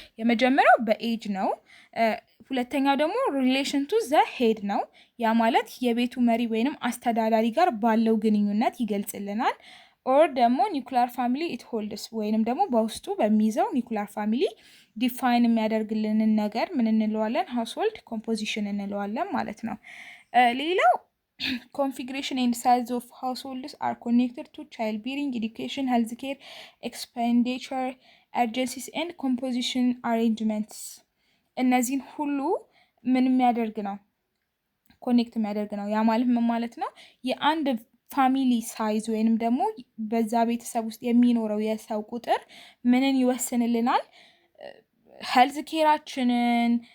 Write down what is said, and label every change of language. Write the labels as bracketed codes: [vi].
[am] የመጀመሪያው በኤጅ ነው። ሁለተኛው ደግሞ [en] ሪሌሽን ቱ ዘ ሄድ [am] ነው። ያ ማለት የቤቱ መሪ ወይንም አስተዳዳሪ ጋር ባለው ግንኙነት ይገልጽልናል። ኦር ደግሞ ኒውክሊየር ፋሚሊ [en] ኢት ሆልድስ [am] ወይንም ደግሞ በውስጡ በሚይዘው ኒውክሊየር ፋሚሊ ዲፋይን የሚያደርግልንን ነገር ምን እንለዋለን? ሃውስሆልድ ኮምፖዚሽን እንለዋለን ማለት ነው። ሌላው [en] configuration and size of households are connected to childbearing, education, healthcare, expenditure, urgencies and composition arrangements. [am] እነዚህን ሁሉ ምን የሚያደርግ ነው? ኮኔክት የሚያደርግ ነው። ያ ማለት ምን ማለት ነው? የአንድ ፋሚሊ ሳይዝ ወይንም ደግሞ በዛ ቤተሰብ ውስጥ የሚኖረው የሰው ቁጥር ምንን ይወስንልናል? ሄልዝ ኬራችንን፣